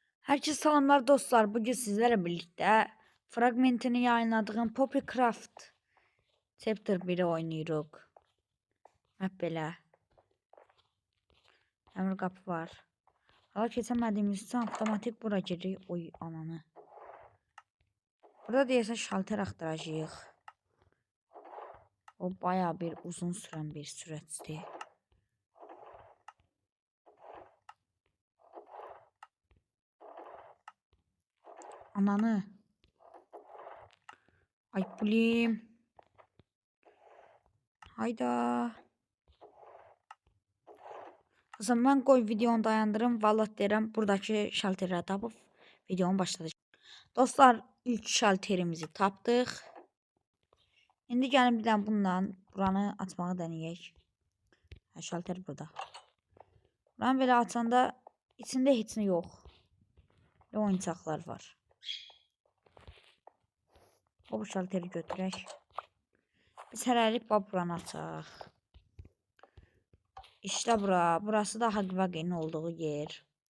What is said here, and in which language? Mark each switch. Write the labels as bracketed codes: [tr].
[tr] Herkese selamlar dostlar. Bugün sizlerle birlikte fragmentini yayınladığım Poppycraft Chapter 1'i oynuyoruz. Hep böyle. Emir kapı var. Hala kesemediğimiz için otomatik bura giriyor. Oy ananı. [az] Burada deyəsən şalter axtaracağıq. [tr] O bayağı bir uzun süren bir süreçti. Ananı. Ay bulim. Hayda. [az] O zaman qoy videonu dayandırım. Vallahi deyirəm buradakı şalterləri tapıb videonu başladacağım. Dostlar ilk şalterimizi tapdıq. İndi gəlin bir dənə bundan buranı açmağı deneyək. Şalter burada. Buranı belə açanda içində heç nə yox. Ve oyuncaqlar var. Bu şalteri götürək. Biz hələlik buranı açaq. [tr] İşte bura. Burası da Hagvage'nin olduğu yer.